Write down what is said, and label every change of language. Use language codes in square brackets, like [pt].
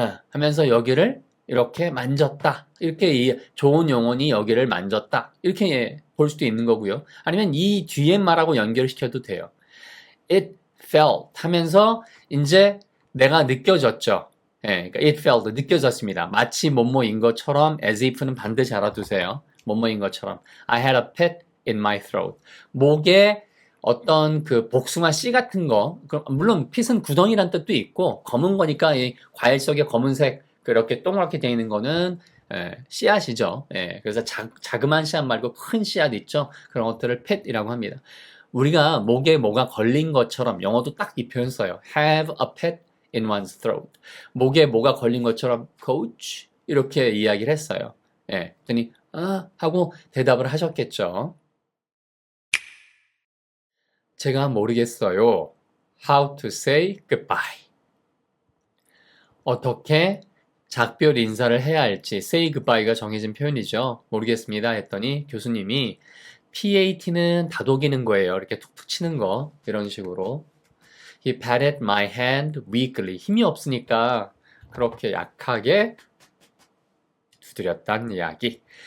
[ko] 하면서 여기를 이렇게 만졌다. 이렇게 좋은 영혼이 여기를 만졌다. 이렇게 볼 수도 있는 거고요. 아니면 이 뒤에 말하고 연결시켜도 돼요. [en] It felt [ko] 하면서 이제 내가 느껴졌죠. 그러니까 [en] it felt [ko] 느껴졌습니다. 마치 뭐뭐인 것처럼 [en] as if [ko] 는 반드시 알아두세요. 뭐뭐인 것처럼 [en] I had a pit in my throat. [ko] 목에 어떤 그 복숭아 씨 같은 거, 물론 pit은 구덩이란 뜻도 있고 검은 거니까 이 과일 속에 검은색 그렇게 동그랗게 되어 있는 거는 씨앗이죠. 그래서 자그마한 씨앗 말고 큰 씨앗 있죠. 그런 것들을 pit이라고 합니다. 우리가 목에 뭐가 걸린 것처럼 영어도 딱 이 표현 써요. [en] Have a pit in one's throat. [ko] 목에 뭐가 걸린 것처럼 coach 이렇게 이야기를 했어요. 그랬더니 하고 대답을 하셨겠죠. 제가 모르겠어요. [en] How to say goodbye. [ko] 어떻게 작별 인사를 해야 할지 [en] say goodbye [ko] 가 정해진 표현이죠. 모르겠습니다 했더니 교수님이 PAT는 다독이는 거예요. 이렇게 툭툭 치는 거 이런 식으로 [en] He patted my hand weakly. [ko] 힘이 없으니까 그렇게 약하게 두드렸다는 이야기.